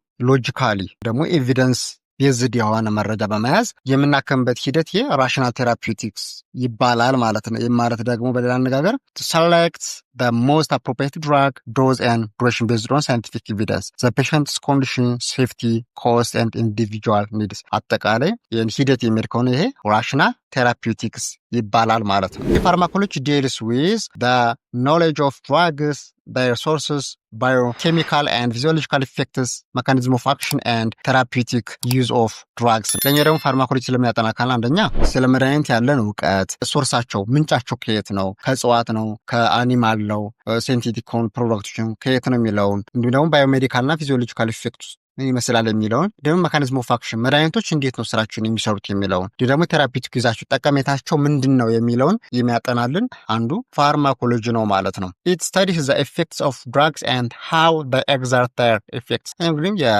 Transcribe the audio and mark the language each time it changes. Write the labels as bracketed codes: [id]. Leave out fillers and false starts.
[am] ሎጂካሊ ደግሞ ኤቪደንስ ቤዝድ የሆነ መረጃ በመያዝ የምናከምበት ሂደት ይህ ራሽናል ቴራፒውቲክስ ይባላል ማለት ነው። ይህ ማለት ደግሞ በሌላ አነጋገር ሰሌክት the most appropriate drug, dose and duration based on scientific evidence, the patient's condition, safety, cost and individual needs. [en] አጠቃላይ ይህን ሂደት የሚል ከሆነ ይሄ ራሽናል ቴራፒውቲክስ ይባላል ማለት ነው። የፋርማኮሎጂ deals with the knowledge of drugs, their sources, biochemical and physiological effects, mechanism of action and therapeutic use of drugs. [am] ለኛ ደግሞ ፋርማኮሎጂ ስለሚያጠና ካለ አንደኛ ስለ መድኃኒት ያለን እውቀት፣ ሶርሳቸው ምንጫቸው ከየት ነው፣ ከእጽዋት ነው፣ ከአኒማል ነው፣ ሴንቴቲክ ከሆኑ ፕሮዳክቶችን ከየት ነው የሚለውን እንዲሁም ደግሞ ባዮሜዲካል እና ፊዚዮሎጂካል ኢፌክት ምን ይመስላል የሚለውን ደግሞ መካኒዝም ኦፍ አክሽን መድኃኒቶች እንዴት ነው ስራቸውን የሚሰሩት የሚለውን ደግሞ ቴራፒውቲክ ይዛቸው ጠቀሜታቸው ምንድን ነው የሚለውን የሚያጠናልን አንዱ ፋርማኮሎጂ ነው ማለት ነው። ኢት ስታዲስ ዘ ኢፌክትስ ኦፍ ድራግስ ኤንድ ሃው ዘይ ኤግዘርት ዜር ኢፌክትስ እንግዲህ